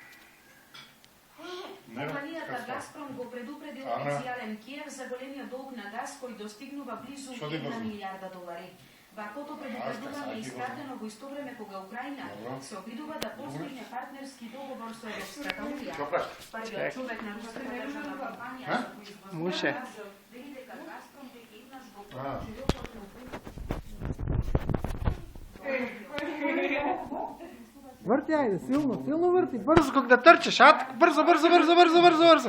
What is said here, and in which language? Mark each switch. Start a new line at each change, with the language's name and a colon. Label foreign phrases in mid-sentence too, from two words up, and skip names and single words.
Macedonian: Компанијата Газпром го предупредил официјален Киев за големиот долг на газ кој достигнува близу 1 милијарда долари. Ваквото предупредување е испратено во исто време кога Украина се обидува да постигне партнерски договор со Европската унија. Првиот човек на руската државна компанија за производство на газ вели дека Газпром веќе еднаш го
Bulgarian: Върти, айде, силно, силно върти. Бързо, как да търчеш, бързо, бързо, бързо, бързо, бързо, бързо.